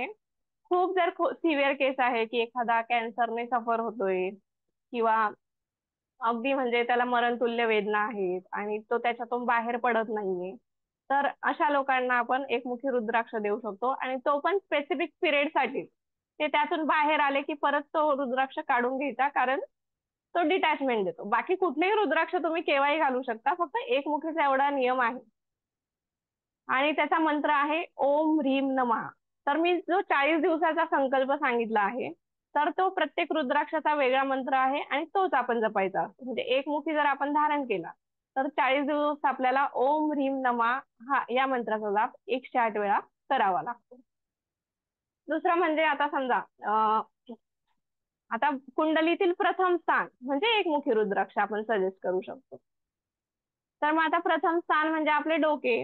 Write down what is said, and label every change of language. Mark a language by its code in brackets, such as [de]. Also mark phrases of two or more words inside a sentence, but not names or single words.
[mr] खूप जर [en] severe case [mr] आहे की एखादा कॅन्सरने सफर होतोय किंवा अगदी म्हणजे त्याला मरणतुल्य वेदना आहेत आणि तो त्याच्यातून बाहेर पडत नाहीये, तर अशा लोकांना आपण एकमुखी रुद्राक्ष देऊ शकतो आणि तो पण [en] specific period [mr] साठी. ते त्यातून बाहेर आले की परत तो रुद्राक्ष काढून घ्यायचा, कारण तो डिटॅचमेंट देतो. बाकी कुठलेही रुद्राक्ष तुम्ही केव्हाही घालू शकता, फक्त एकमुखीचा एवढा नियम आहे. आणि त्याचा मंत्र आहे [sa] ओम ह्रीम नमः. [mr] तर मी जो 40 दिवसाचा संकल्प सांगितला आहे, तर तो प्रत्येक रुद्राक्षाचा वेगळा मंत्र आहे आणि तोच आपण जपायचा असतो. म्हणजे एकमुखी जर आपण धारण केला, तर 40 दिवस आपल्याला [sa] ओम ह्रीम नमः [mr] हा या मंत्राचा जाप 108 वेळा करावा लागतो. दुसरं म्हणजे आता समजा आता कुंडलीतील प्रथम स्थान म्हणजे एकमुखी रुद्राक्ष आपण सजेस्ट करू शकतो. तर मग आता प्रथम स्थान म्हणजे आपले डोके.